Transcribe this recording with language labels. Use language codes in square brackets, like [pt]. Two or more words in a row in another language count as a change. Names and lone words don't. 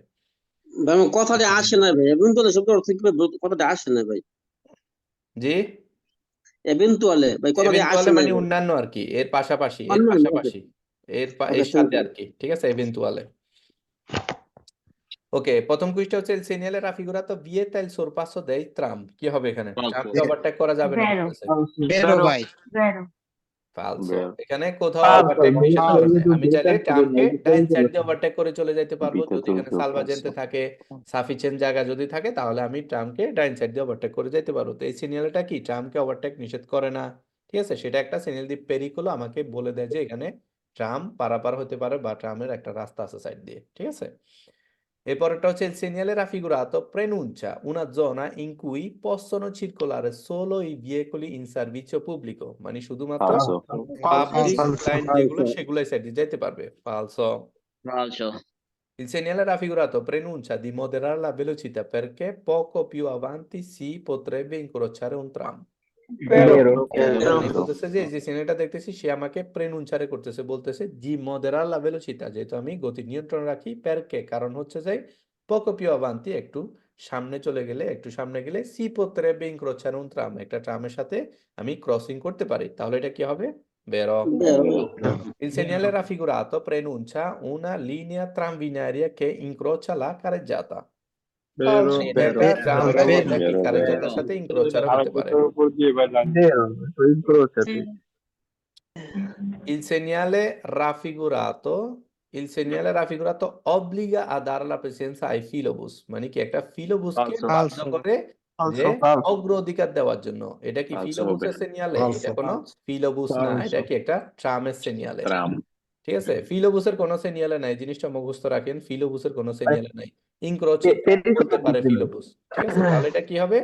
[bn] ভাই আমার কথাটা আসে না ভাই, এভেন্টুয়ালি শব্দ অর্থ কি ভাই? কথাটা আসে না ভাই, জি, এভেন্টুয়ালে ভাই কথাটা আসে এভেন্টুয়ালে না মানে ভাই। অন্যান্য আর কি, এর পাশাপাশি, এর অন্যান্য, ওকে পাশাপাশি, ওকে, এর থ্যাংক সাথে ইউ। আর কি, ঠিক আছে, এভেন্টুয়ালে। ওকে, প্রথম কুইজটা হচ্ছে [it] il segnale raffigurato vieta il sorpasso dei tram, [bn] কি হবে এখানে? ট্রামকে ওভারটেক করা যাবে না Vero, বলতেছে। বেরো ভাই। vero. ফালসো, Vero. এখানে কোথাও Falso, ওভারটেক নিষেধ ভাইয়া করা এই নাই। যে আমি চাইলে দুইটা ট্রামকে এই যে ডাইন কোন সাইড দিয়ে বলেছে ওভারটেক করে চলে যেতে পারবো, Vita যদি এখানে tutto সালভাজেন্তে falso. থাকে, সাফিসিয়েন্ট জায়গা যদি থাকে, তাহলে আমি ট্রামকে ডাইন সাইড দিয়ে ওভারটেক করে যেতে পারবো। তো এই সিগন্যালটা কি ট্রামকে ওভারটেক নিষেধ করে না, ঠিক আছে। সেটা একটা সিগন্যাল দিয়ে পেরিকুলো আমাকে বলে দেয় যে এখানে ট্রাম পারাপার হতে পারে বা ট্রামের একটা রাস্তা আছে সাইড দিয়ে, ঠিক আছে। [it] এরপরটা হচ্ছে il segnale raffigurato preannuncia una zona in cui possono circolare solo i veicoli in servizio pubblico, [bn] মানে শুধুমাত্র Falso. পাবলিক Falso. লাইন যেগুলো সেগুলো সাইড দিয়ে যেতে পারবে। ফালসো। ফালসো। [it] Il segnale raffigurato preannuncia di moderare la velocità perché poco più avanti si potrebbe incrociare un tram. [bn] বেরো মানে বলতেছে যে এই যে সিনেমাটা দেখতেছি সে আমাকে প্রেনুনচারে করতেছে, বলতেছে [it] di moderare la velocità, [bn] যেহেতু আমি গতি নিয়ন্ত্রণ রাখি, পেরকে কারণ হচ্ছে যে [it] poco più avanti [bn] একটু সামনে চলে গেলে, একটু সামনে গেলে [it] si potrebbe incrociare un tram, [bn] একটা ট্রামের সাথে আমি ক্রসিং করতে পারি, তাহলে এটা কি হবে? বেরো। [it] Il segnale raffigurato preannuncia una linea tranvinaria che incrocia la carreggiata. [bn] এটা একটা ট্রাম লাইন যেটা কি Vero, কারেজ্জাতার vero. সাথে ইনক্রোচারও হতে পারে। বেরো ইনক্রোচার। [it] Il segnale raffigurato, il segnale raffigurato obbliga a dare la precedenza ai filobus, [bn] মানে কি একটা ফিলোবুসকে Falso. বাধ্য Falso. করে যে Falso. অগ্রাধিকার দেওয়ার জন্য। এটা কি Falso ফিলোবুসের হবে। সিগন্যালে? এটা Falso. কোনো ফিলোবুস না, এটা কি একটা ট্রামের সিগন্যালে, Tram. ঠিক আছে। ফিলোবুসের কোনো সিগন্যালে নাই, জিনিসটা মুখস্থ রাখেন, ফিলোবুসের কোনো সিগন্যালে নাই। ইনক্রোচ করতে পারে ফিলোবুস, ঠিক আছে, তাহলে এটা কি হবে?